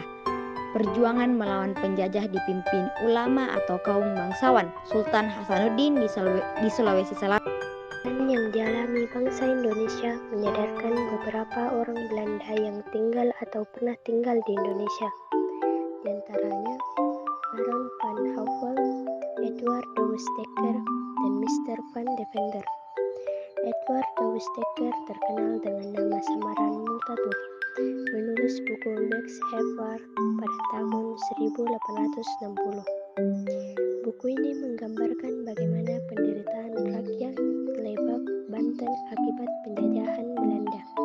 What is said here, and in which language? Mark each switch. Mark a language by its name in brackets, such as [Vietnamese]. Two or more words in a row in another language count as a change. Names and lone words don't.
[Indonesian] Perjuangan melawan penjajah dipimpin ulama atau kaum bangsawan. Sultan Hasanuddin di Sulawesi Selatan yang dialami bangsa Indonesia menyadarkan beberapa orang Belanda yang tinggal atau pernah tinggal di Indonesia. Di antaranya Baron van Houwel, Edward de Westeker, dan Mr. van Deventer. Edward de Westeker terkenal dengan nama samaran Multatuli, menulis buku Max Havre pada tahun 1860. Buku ini menggambarkan bagaimana penderitaan rakyat Lebak, Banten akibat penjajahan Belanda.